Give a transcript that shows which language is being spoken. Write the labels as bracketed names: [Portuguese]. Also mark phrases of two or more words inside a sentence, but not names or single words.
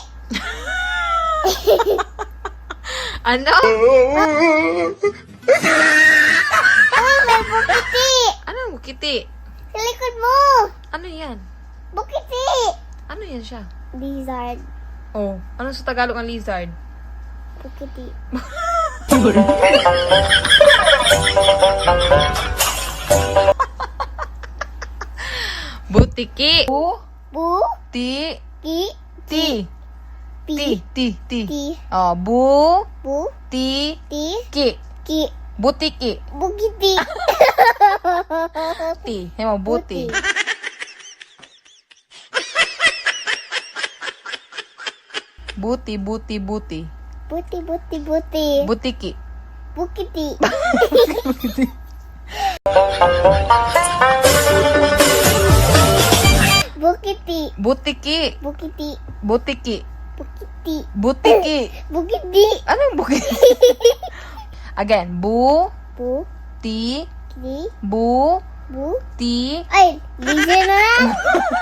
[Filipino] Ano? Mami, may bukiti! Anong bukiti? Sa likod mo! Ano yan? Bukiti! Ano yan siya? Lizard. Oh, ano sa Tagalog ang lizard? Bukiti. Butiki. Bu, Ti. ki, Ti. pi, Ti. ti. Oh, bu. Bu, Ti. ti, Ki. ki. Butiki. Bukiti. Ti. Hemo, buti. Buti. Buti, buti, buti. Butiki. Bukiti. Bukiti. Butiki. Bukiti. Butiki. Bukiti. Butiki. Bukiti. Anong bukiti? Again. Bu. Bu, Ti. ki, Bu. bu. Ti. Ay, DJ na lang.